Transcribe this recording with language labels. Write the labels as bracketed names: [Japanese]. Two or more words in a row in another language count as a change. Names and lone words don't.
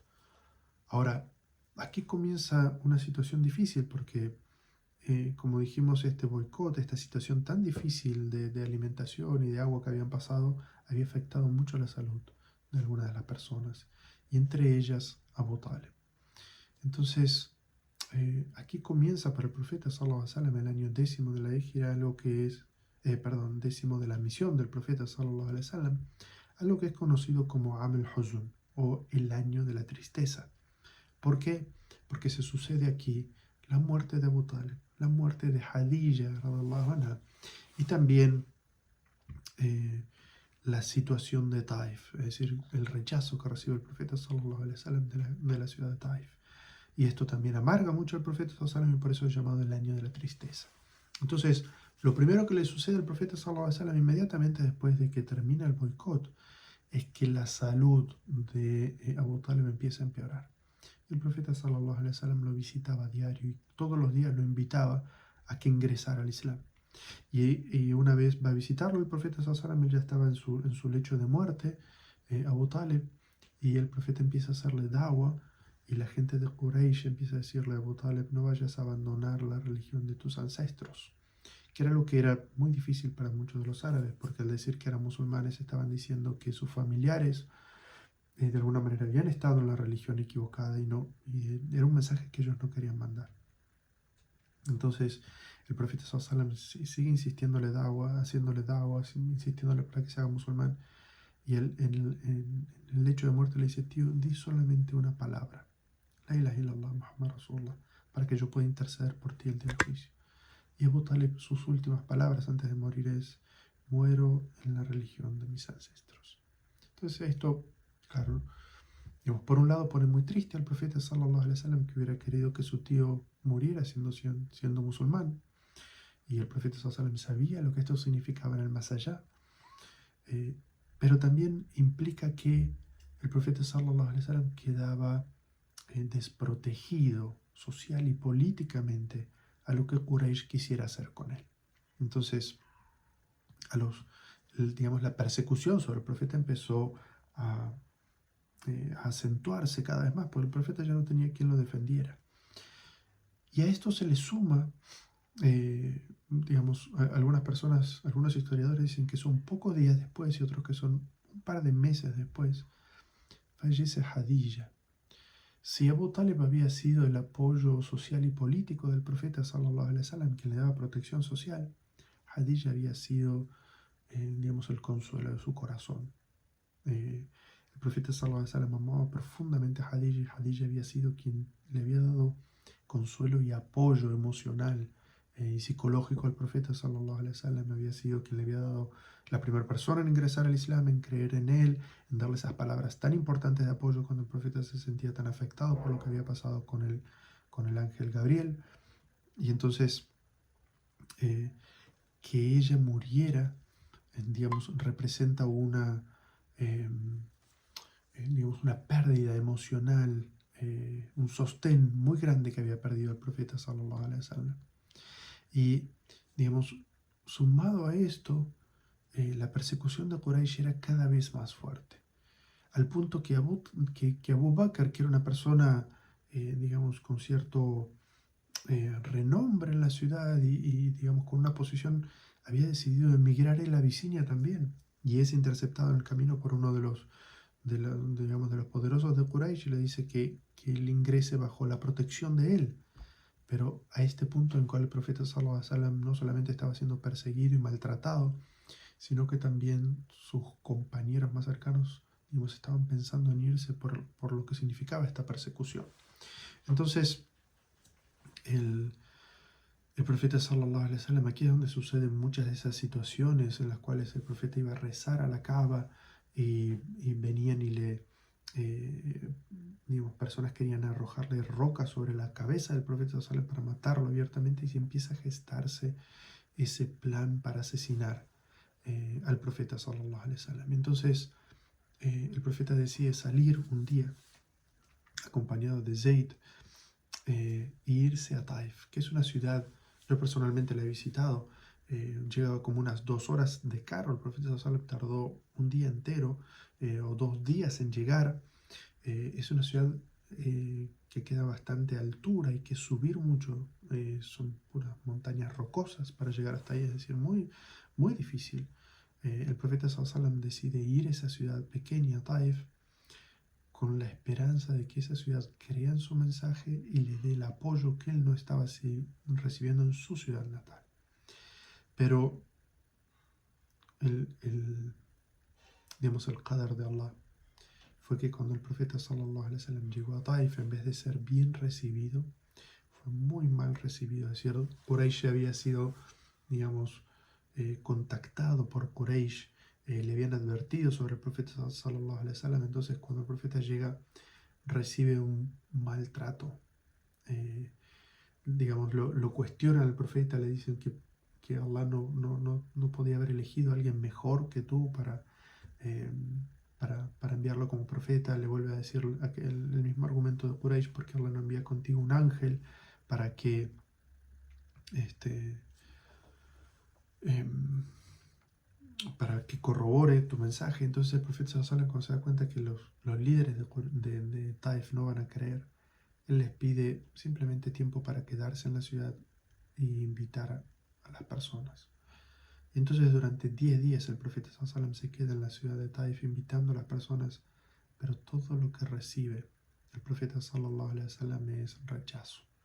[Spanish] Ahora, aquí comienza una situación difícil porque, como dijimos, este boicot, esta situación tan difícil de alimentación y de agua que habían pasado, había afectado mucho la salud de algunas de las personas, y entre ellas Abu Talib. Entonces, aquí comienza para el profeta [Arabic] صلى الله عليه وسلم [Spanish] el año 10 de la Hijra, algo que es, perdón, 10 de la misión del profeta [Arabic] صلى الله عليه وسلم, [Spanish] algo que es conocido como [Arabic] عام الحزن, [Spanish] o el año de la tristeza. ¿Por qué? Porque se sucede aquí la muerte de Abu Talib, la muerte de Hadija [Arabic] رضي الله عنها, [Spanish] y también la situación de Taif, es decir, el rechazo que recibe el profeta [Arabic] صلى الله عليه وسلم [Spanish] de la ciudad de Taif. Y esto también amarga mucho al profeta [Arabic] صلى الله عليه وسلم, [Spanish] y por eso es llamado el año de la tristeza. Entonces, lo primero que le sucede al profeta [Arabic] صلى الله عليه وسلم [Spanish] inmediatamente después de que termina el boicot es que la salud de Abu Talib empieza a empeorar. El profeta [Arabic] صلى الله عليه وسلم [Spanish] lo visitaba a diario y todos los días lo invitaba a que ingresara al Islam. Y una vez va a visitarlo el profeta [Arabic] صلى الله عليه وسلم, [Spanish] él ya estaba en su lecho de muerte, Abu Talib, y el profeta empieza a hacerle da'wah, y la gente de Quraysh empieza a decirle a Abu Talib: no vayas a abandonar la religión de tus ancestros, que era lo que era muy difícil para muchos de los árabes, porque al decir que eran musulmanes estaban diciendo que sus familiares de alguna manera habían estado en la religión equivocada, y era un mensaje que ellos no querían mandar. Entonces el profeta [Arabic] صلى الله عليه وسلم [Spanish] sigue insistiéndole da'wah, haciéndole da'wah, insistiéndole para que se haga musulmán, y él en el lecho de muerte le dice: tío, di solamente una palabra, [Arabic] لا إله إلا الله محمد رسول الله, [Spanish] para que yo pueda interceder por ti el día del juicio. Y Abu Talib, sus últimas palabras antes de morir es: muero en la religión de mis ancestros. Entonces esto, claro, digamos, por un lado pone muy triste al profeta [Arabic] صلى الله عليه وسلم, [Spanish] que hubiera querido que su tío muriera siendo musulmán, y el profeta [Arabic] صلى الله عليه وسلم [Spanish] sabía lo que esto significaba en el más allá, pero también implica que el profeta [Arabic] صلى الله عليه وسلم [Spanish] quedaba desprotegido social y políticamente a lo que Quraysh quisiera hacer con él. Entonces, digamos, la persecución sobre el profeta empezó a acentuarse cada vez más, porque el profeta ya no tenía quien lo defendiera. Y a esto se le suma, digamos, algunas personas, algunos historiadores dicen que son pocos días después y otros que son un par de meses después, fallece Hadija. Si Abu Talib había sido el apoyo social y político del profeta [Arabic] صلى الله عليه وسلم, [Spanish] que le daba protección social, Hadija había sido, digamos, el consuelo de su corazón. El profeta [Arabic] صلى الله عليه وسلم [Spanish] amaba profundamente a Hadija, y Hadija había sido quien le había dado consuelo y apoyo emocional y psicológico al profeta [Arabic] صلى الله عليه وسلم. [Spanish] Había sido quien le había dado la primera persona en ingresar al Islam, en creer en él, en darle esas palabras tan importantes de apoyo cuando el profeta se sentía tan afectado por lo que había pasado con el ángel Gabriel. Y entonces, que ella muriera, digamos, representa digamos, una pérdida emocional, un sostén muy grande que había perdido el profeta [Arabic] صلى الله عليه وسلم. [Spanish] Y, digamos, sumado a esto, la persecución de Quraysh era cada vez más fuerte, al punto que Abu Bakr, que era una persona, digamos, con cierto renombre en la ciudad y, digamos, con una posición, había decidido emigrar él a Abisinia también, y es interceptado en el camino por uno digamos, de los poderosos de Quraysh, y le dice que él ingrese bajo la protección de él. Pero a este punto en el cual el profeta [Arabic] صلى الله عليه وسلم [Spanish] no solamente estaba siendo perseguido y maltratado, sino que también sus compañeros más cercanos, digamos, estaban pensando en irse por lo que significaba esta persecución. Entonces, el profeta [Arabic] صلى الله عليه وسلم, [Spanish] aquí es donde suceden muchas de esas situaciones en las cuales el profeta iba a rezar a la Kaaba y venían y digamos, personas querían arrojarle rocas sobre la cabeza del profeta [Arabic] صلى الله عليه وسلم [Spanish] para matarlo abiertamente, y se empieza a gestarse ese plan para asesinar al profeta [Arabic] صلى الله عليه وسلم. [Spanish] Entonces, el profeta decide salir un día acompañado de Zayd e irse a Taif, que es una ciudad, yo personalmente la he visitado, llega como unas 2 horas de carro. El profeta [Arabic] صلى الله عليه وسلم [Spanish] tardó un día entero o 2 días en llegar. Es una ciudad que queda bastante altura, hay que subir mucho, son puras montañas rocosas para llegar hasta ahí, es decir, muy, muy difícil. El profeta [Arabic] صلى الله عليه وسلم [Spanish] decide ir a esa ciudad pequeña, Taif, con la esperanza de que esa ciudad crea en su mensaje y le dé el apoyo que él no estaba recibiendo en su ciudad natal. Pero digamos, el qadar de Allah fue que cuando el profeta [Arabic] صلى الله عليه وسلم [Spanish] llegó a Taif, en vez de ser bien recibido, fue muy mal recibido. Es decir, Quraysh había sido, digamos, contactado por Quraysh, le habían advertido sobre el profeta [Arabic] صلى الله عليه وسلم. [Spanish] Entonces, cuando el profeta llega, recibe un maltrato. Digamos, lo cuestionan al profeta, le dicen que Allah no podía haber elegido a alguien mejor que tú eh, para enviarlo como profeta. Le vuelve a decir el mismo argumento de Quraysh, porque Allah no envía contigo un ángel para que este, em, para que corrobore tu mensaje. Entonces el profeta [Arabic] صلى الله عليه وسلم, [Spanish] cuando se da cuenta que los líderes de Taif no van a creer, él les pide simplemente tiempo para quedarse en la ciudad e invitar a las personas. Entonces durante 10 días el profeta [Arabic] صلى الله عليه وسلم [Spanish] se queda en la ciudad de Taif invitando a las personas, pero todo lo que recibe el profeta [Arabic] صلى الله عليه وسلم [Spanish] es rechazo.